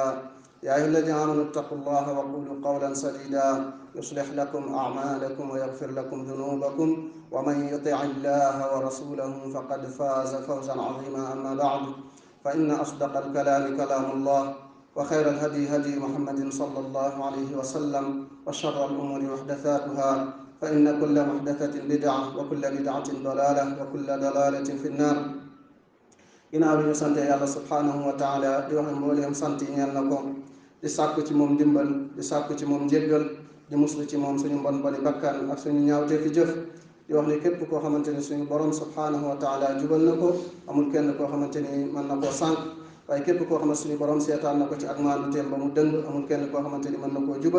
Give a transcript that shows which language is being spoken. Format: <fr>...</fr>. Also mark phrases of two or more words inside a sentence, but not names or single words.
<ar>يا أيها الذين آمنوا اتقوا الله وقولوا قولا سديدا يصلح لكم أعمالكم ويغفر لكم ذنوبكم، ومن يطع الله ورسوله فقد فاز فوزا عظيما. أما بعد، فإن أصدق الكلام كلام الله، وخير الهدي هدي محمد صلى الله عليه وسلم، وشر الأمور محدثاتها، فإن كل محدثة بدعة وكل بدعة ضلالة وكل ضلالة في النار.</ar> <wo>ginnaaw bi ñu sante yàlla</wo> <ar>سبحانه و تعالى</ar> <wo>di wax ne mbooleem sant yi ñeel na ko, di sàkku ci moom dimbal, di sàkku ci moom njéggal, di muslu ci moom suñu mbon boni bakkan ak suñu ñaawte fi jëf. di wax ne képp koo xamante ni suñu borom</wo> <ar>سبحانه و تعالى</ar> <wo>jubal na ko, amul kenn koo xamante ni mën na koo sànq, waaye képp koo xamante suñu borom seetaan na ko ci ak maandu teem ba mu dëng, amul kenn koo xamante ni mën na koo jubal.</wo>